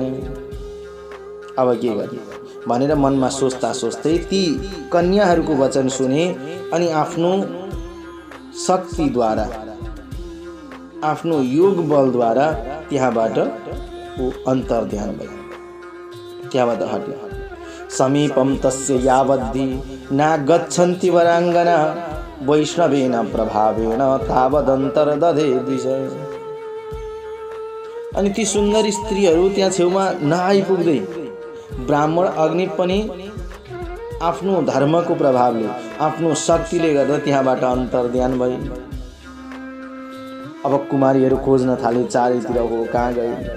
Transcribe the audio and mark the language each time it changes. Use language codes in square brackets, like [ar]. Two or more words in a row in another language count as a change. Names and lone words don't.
[ne] अब के गर्ने भनेर मनमा सोच्दा सोच्दै ती कन्याहरूको वचन सुने अनि आफ्नो शक्तिद्वारा, आफ्नो योग बलद्वारा त्यहाँबाट अन्तर्ध्यान भयो, त्यहाँबाट हट्यो। [sa] समीपम तस्य यावद्धि नागच्छन्ति वराङ्गना वैष्णवेन प्रभावेण तावदन्तर्दधे द्विज। [ne] अनि ती सुन्दर स्त्रीहरू त्यहाँ छेउमा नआइपुग्दै ब्राह्मण अग्नि पनि आफ्नो धर्मको प्रभावले, आफ्नो शक्तिले गर्दा त्यहाँबाट अन्तर्ध्यान भए। अब कुमारीहरू खोज्न थाले, चारैतिर हो कहाँ गए।